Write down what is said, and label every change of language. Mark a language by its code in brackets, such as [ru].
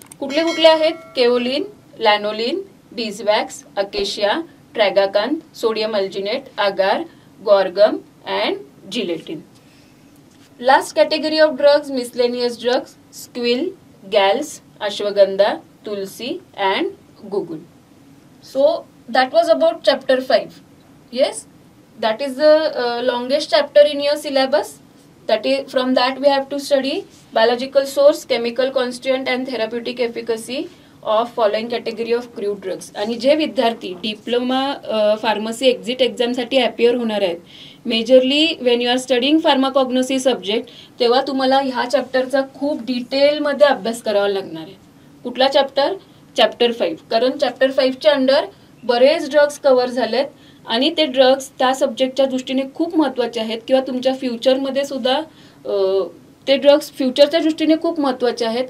[mr] कुठले कुठले आहेत, केओलिन, लॅनोलिन, बीजवॅक्स, अकेशिया, ट्रॅगाकान, सोडियम अल्जिनेट, आगार, गॉर्गम and gelatin. [en] Last category of drugs, miscellaneous drugs, squill, galls, ashwagandha, tulsi and guggul. So that was about chapter 5. Yes, that is the longest chapter in your syllabus. That is, from that we have to study biological source, chemical constituent and therapeutic efficacy of following category of crude drugs. [mr] आणि जे विद्यार्थी diploma pharmacy exit एक्झामसाठी appear होणार आहेत, [en] majorly when you are studying pharmacognosy subject, [mr] तेव्हा तुम्हाला ह्या चॅप्टरचा खूप डिटेलमध्ये अभ्यास करावा लागणार आहे. कुठला चॅप्टर, चॅप्टर 5. कारण चॅप्टर 5च्या अंडर बरेच ड्रग्स कव्हर झालेत आणि ते ड्रग्स त्या सब्जेक्टच्या दृष्टीने खूप महत्त्वाचे आहेत किंवा तुमच्या फ्युचरमध्ये सुद्धा ते ड्रग्स फ्युचरच्या दृष्टीने खूप महत्त्वाचे आहेत.